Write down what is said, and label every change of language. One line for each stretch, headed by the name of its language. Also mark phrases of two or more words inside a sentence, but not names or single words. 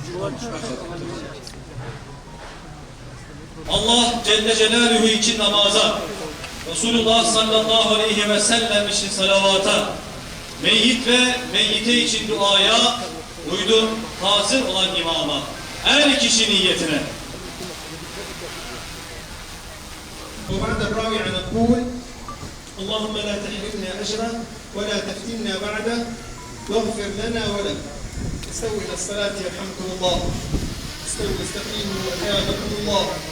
Turkish: Allah
Arabic: جل جلاله
Turkish: için namaza, Resulullah
Arabic: صلى الله عليه وسلم
Turkish: için salavata, meyyit ve meyyite için duaya, uydum hazır olan imama, her kişi niyetine.
Arabic: وبعد الرابع نقول اللهم لا تحرمنا أجره ولا تفتنا بعده واغفر لنا ولك. استووا إلى الصلاة يرحمكم الله. استووا استقيموا وثابكم الله.